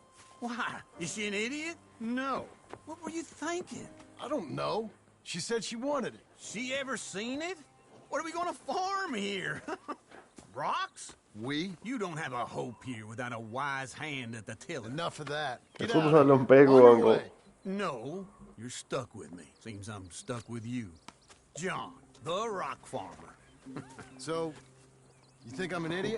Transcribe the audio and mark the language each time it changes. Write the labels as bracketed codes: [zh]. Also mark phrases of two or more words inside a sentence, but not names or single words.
[en] Why? Is she an idiot? No. What were you thinking? I don't know. She said she wanted it. She ever seen it? What are we gonna farm here? Rocks? We? You don't have a hope here without a wise hand at the tiller. Enough of that. [da] Jeg [en] Get [da] troede, du [en] out [da] havde [en] of here. [da] lumbago, [en] On your [da] onkel. [en] way. No, you're stuck with me. Seems I'm stuck with you. John, the rock farmer. So, you think I'm an idiot?